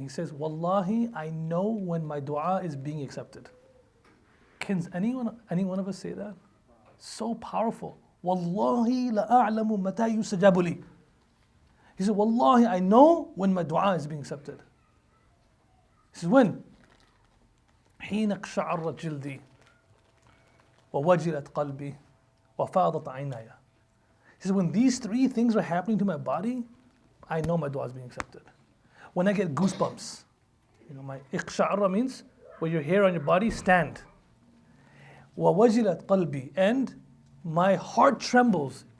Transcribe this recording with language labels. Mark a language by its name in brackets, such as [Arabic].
[English] He says, Wallahi, I know when my dua is being accepted. Can any one of us say that? So powerful. [Arabic] Wallahi la a'lamu mata yustajabu li. [English] He said, Wallahi, I know when my dua is being accepted. He says, when? [Arabic] حين اقشعر جلدي ووجلت قلبي وفاضت عيناي. [English] He says, when these three things are happening to my body, I know my dua is being accepted. When I get goosebumps, my iqsha'ara means where your hair on your body stand. [Arabic] وَوَجِلَتْ قَلْبِي, [English] and my heart trembles.